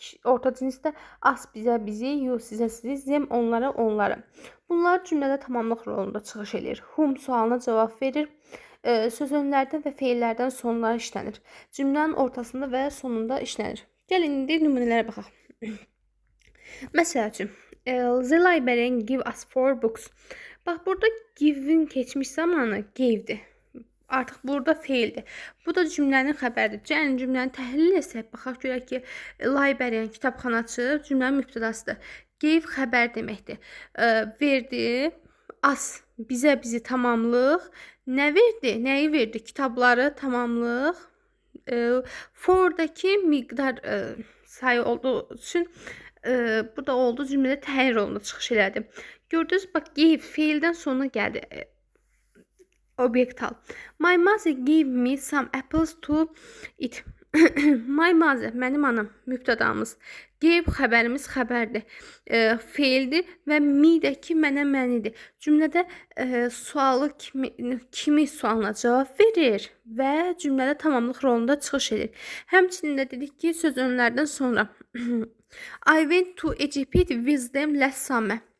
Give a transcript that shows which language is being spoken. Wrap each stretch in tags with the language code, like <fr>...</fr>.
<az>Orta cinsdə us, bizə, bizi. You, sizə, sizi. Them, onlara, onları. Bunlar cümlədə tamamlıq rolunda çıxış edir. Whom sualına cavab verir. Söz önlərdən və feillərdən sonlara işlənir. Cümlənin ortasında və sonunda işlənir. Gəlin, indi nümunələrə baxaq. Məsəl üçün,</az> <en>the librarian give us 4 books.</en> <az>Bax, burada give'in keçmiş zamanı gave'dir. Artıq burada feildir. Bu da cümlənin xəbəridir. Yəni, cümləni təhlil etsək, baxaq görək ki, librarian, kitabxanaçı cümlənin mübtədasıdır. Give xəbər deməkdir. Verdi, as, bizə, bizi, tamamlıq. Nə verdi? Nəyi verdi? Kitabları, tamamlıq. For'dakı miqdar sayı olduğu üçün bu da oldu, cümlədə təyin rolunda çıxış elədi. Gördünüz, bax, give feildən sonra gəldi. Obyektal.</az> <en>My mother gave me some apples to eat.</en> <az>My mother, mənim anam, mübtədamız. Gave xəbərimiz xəbərdir. Feildir və me-dəki mənə, mənidir. Cümlədə sualı kimi sualına cavab verir və cümlədə tamamlıq rolunda çıxış edir. Həmçinin də dedik ki, söz önlərdən sonra</az> <en>I went to Egypt with them last summer.</en>